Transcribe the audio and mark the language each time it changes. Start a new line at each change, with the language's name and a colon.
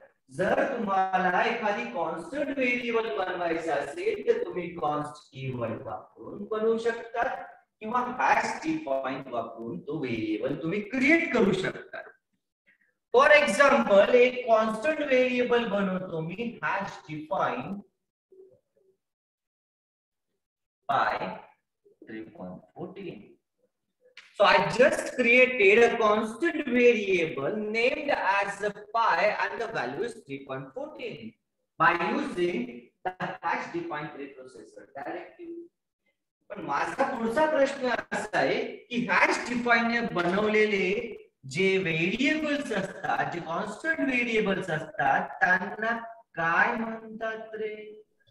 Marathi: जर तुम्हाला एखादी कॉन्स्टंट व्हेरिएबल बनवायचं असेल तर तुम्ही कॉन्स्ट कीवर्ड वापरून बनवू शकता किंवा हॅश डिफाइन वापरून तो व्हेरिएबल तुम्ही क्रिएट करू शकता. फॉर एक्झाम्पल एक कॉन्स्टंट व्हेरिएबल बनवतो मी hash define by 3.14.
English: So I just created a constant variable named as a pi and the value is 3.14 by using the hash defined preprocessor directive.
Marathi: पण माझा पुढचा प्रश्न असा आहे की हॅश डिफाइन बनवलेले जे व्हेरिएबल्स असतात, जे कॉन्स्टंट व्हेरिएबल्स असतात, त्यांना काय म्हणतात रे?